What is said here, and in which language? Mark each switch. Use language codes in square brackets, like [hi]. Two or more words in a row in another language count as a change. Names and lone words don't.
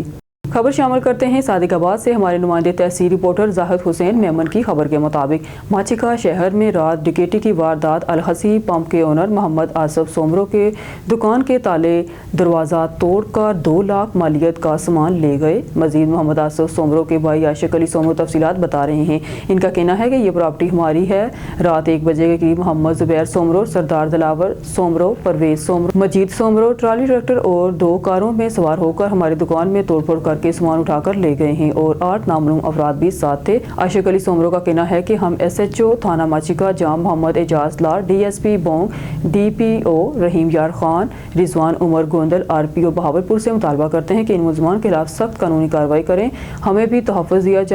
[ur] خبر شامل کرتے ہیں صادق آباد سے ہمارے نمائندے تحصیل رپورٹر زاہد حسین میمن کی خبر کے مطابق ماچیکا شہر میں رات ڈکیتی کی واردات، الحسی پمپ کے اونر محمد آصف سومرو کے دکان کے تالے دروازہ توڑ کر 2 لاکھ مالیت کا سامان لے گئے۔ مزید محمد آصف سومرو کے بھائی عاشق علی سومرو تفصیلات بتا رہے ہیں۔ ان کا کہنا ہے کہ یہ پراپرٹی ہماری ہے۔ رات 1 بجے کے قریب محمد زبیر سومرو، سردار دلاور سومرو، پرویز سومرو، مجید سومرو ٹرالی ٹریکٹر اور 2 کاروں میں سوار ہو کر ہماری دکان میں توڑ پھوڑ کر کے سامان اٹھا کر لے گئے ہیں اور 8 نامعلوم افراد بھی ساتھ تھے۔ عاشق علی سومرو کا کہنا ہے کہ ہم SHO تھانہ ماچیکا جام محمد اعجاز لار، DSP بونگ، DPO رحیم یار خان، رضوان عمر گوندل، RPO بہاولپور سے مطالبہ کرتے ہیں کہ ان ملزمان کے خلاف سخت قانونی کارروائی کریں، ہمیں بھی تحفظ دیا جائے۔